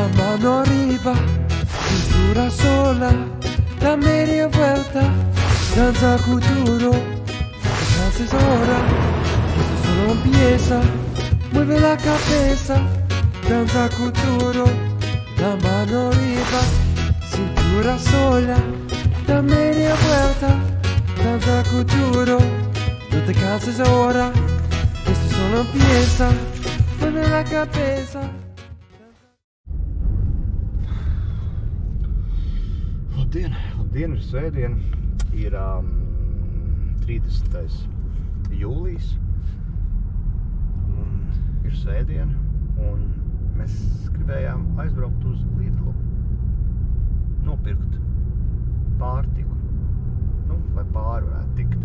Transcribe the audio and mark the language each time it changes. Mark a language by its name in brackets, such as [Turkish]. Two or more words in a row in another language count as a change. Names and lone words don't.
[Spanish] mano arriba, cintura sola, la media vuelta, danza futuro, descansa es hora, esto solo empieza, mueve la cabeza, danza futuro, la mano arriba, cintura sola, la media vuelta, danza futuro, no te canses ahora, esto solo empieza, mueve la cabeza. [Latvian] Labdien, ir svētdien, ir 30. jūlijas, un ir svētdien, un mēs gribējām aizbraukt uz Lidlu, nopirkt pārtiku, lai pāri varētu tikt.